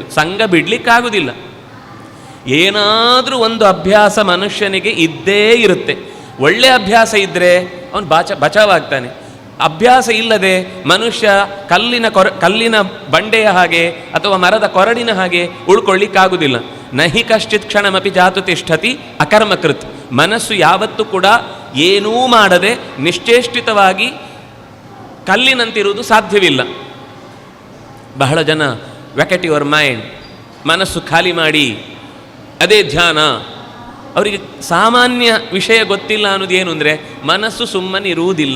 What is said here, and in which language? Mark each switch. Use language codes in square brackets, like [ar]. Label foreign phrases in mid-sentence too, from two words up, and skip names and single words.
[kn] ಸಂಘ ಬಿಡಲಿಕ್ಕಾಗುವುದಿಲ್ಲ. ಏನಾದರೂ ಒಂದು ಅಭ್ಯಾಸ ಮನುಷ್ಯನಿಗೆ ಇದ್ದೇ ಇರುತ್ತೆ. ಒಳ್ಳೆಯ ಅಭ್ಯಾಸ ಇದ್ದರೆ ಅವನು ಬಚಾವಾಗ್ತಾನೆ. ಅಭ್ಯಾಸ ಇಲ್ಲದೆ ಮನುಷ್ಯ ಕಲ್ಲಿನ ಬಂಡೆಯ ಹಾಗೆ ಅಥವಾ ಮರದ ಕೊರಡಿನ ಹಾಗೆ ಉಳ್ಕೊಳ್ಳಿಕ್ಕಾಗುವುದಿಲ್ಲ. [sa] ನಹಿ ಕಶ್ಚಿತ್ ಕ್ಷಣಮಪಿ ಜಾತು ತಿಷ್ಠತಿ ಅಕರ್ಮಕೃತ್. [kn] ಮನಸ್ಸು ಯಾವತ್ತೂ ಕೂಡ ಏನೂ ಮಾಡದೆ ನಿಶ್ಚೇಷ್ಟಿತವಾಗಿ ಕಲ್ಲಿನಂತಿರುವುದು ಸಾಧ್ಯವಿಲ್ಲ. ಬಹಳ ಜನ [en] vacate your mind, [kn] ಮನಸ್ಸು ಖಾಲಿ ಮಾಡಿ ಅದೇ ಧ್ಯಾನ. ಅವರಿಗೆ ಸಾಮಾನ್ಯ ವಿಷಯ ಗೊತ್ತಿಲ್ಲ ಅನ್ನೋದು ಏನು ಅಂದರೆ, ಮನಸ್ಸು ಸುಮ್ಮನೆ ಇರುವುದಿಲ್ಲ.